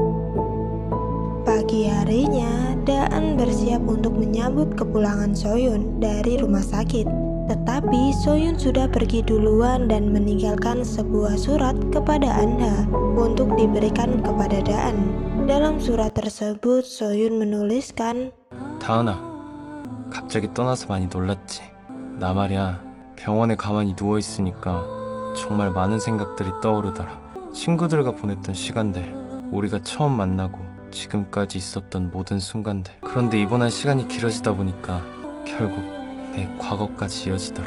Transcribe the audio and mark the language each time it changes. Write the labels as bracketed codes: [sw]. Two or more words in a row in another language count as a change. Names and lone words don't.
[id] Pagi harinya, Daan bersiap untuk menyambut kepulangan Soyun dari rumah sakit. Tetapi Soyun sudah pergi duluan dan meninggalkan sebuah surat kepada Anha untuk diberikan kepada Daan. Dalam surat tersebut, Soyun menuliskan, [ko] 다은아, 갑자기 떠나서 많이 놀랐지. 나 말이야, 병원에 가만히 누워있으니까 정말 많은 생각들이 떠오르더라. 친구들과 보냈던 시간들, 우리가 처음 만나고 지금까지 있었던 모든 순간들. 그런데 입원한 시간이 길어지다 보니까 결국 내 과거까지 이어지더라.